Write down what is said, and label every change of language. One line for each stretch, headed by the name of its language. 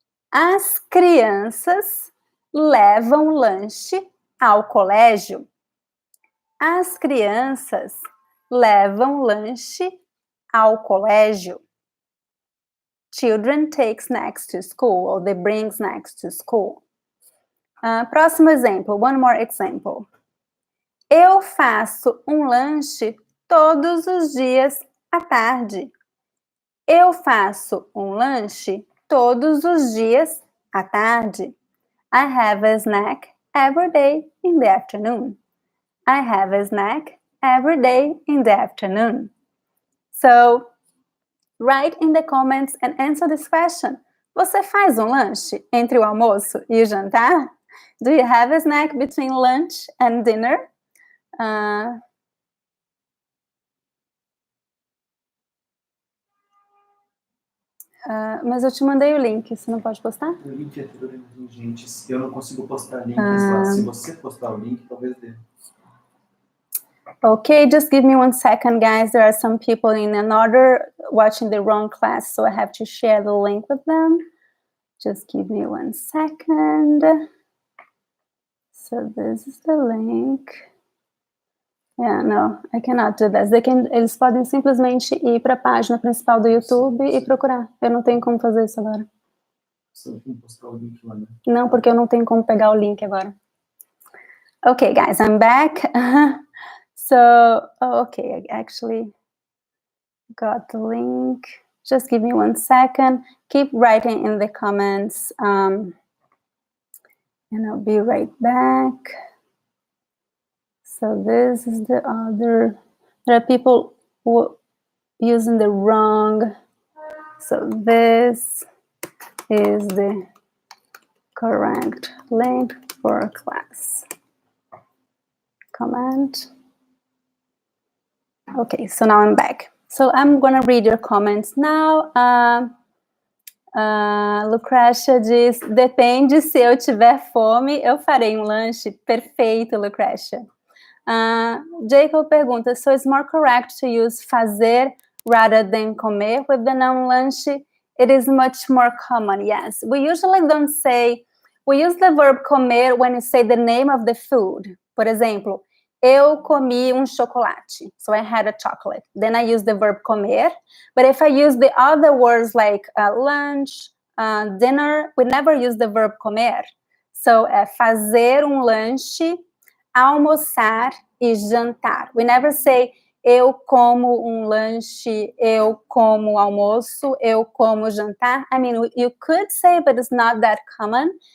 Portuguese: As crianças levam lanche ao colégio. As crianças levam lanche ao colégio.
English: Children take snacks to school, or they bring snacks to school.
Portuguese: Próximo exemplo,
English: one more example.
Portuguese: Eu faço lanche todos os dias à tarde. Eu faço lanche todos os dias à tarde.
English: I have a snack every day in the afternoon. I have a snack every day in the afternoon. So, write in the comments and answer this question.
Portuguese: Você faz lanche entre o almoço e o jantar?
English: Do you have a snack between lunch and dinner?
Portuguese: Mas eu te mandei o link, você não pode postar? O link é tudo gente. Eu não consigo postar link, mas se você postar o link, talvez dê.
English: Okay, just give me 1 second, guys. There are some people in another watching the wrong class, so I have to share the link with them. Just give me 1 second. So this is the link. Yeah, no, I cannot do this.
Portuguese: Eles podem simplesmente ir para a página principal do YouTube e procurar. Eu não tenho como fazer isso agora. Você não tem que postar o link lá, né? Não, porque eu não tenho como pegar o link agora.
English: Okay, guys, I'm back. Okay, I actually got the link. Just give me 1 second. Keep writing in the comments, and I'll be right back. So this is the other. There are people who using the wrong. So this is the correct link for class. Comment. Okay, so now I'm back. So I'm gonna read your comments now.
Portuguese: Lucrecia diz, depende, se eu tiver fome, eu farei um lanche. Perfeito, Lucrecia. Jacob pergunta,
English: so it's more correct to use fazer rather than comer with the noun lanche? It is much more common, yes. We usually don't say, we use the verb comer when you say the name of the food.
Portuguese: Por exemplo, eu comi chocolate.
English: So I had a chocolate. Then I use the verb comer. But if I use the other words like lunch, dinner, we never use the verb comer.
Portuguese: So fazer lanche, almoçar e jantar.
English: We never say
Portuguese: eu como lanche, eu como almoço, eu como jantar.
English: I mean, you could say, but it's not that common.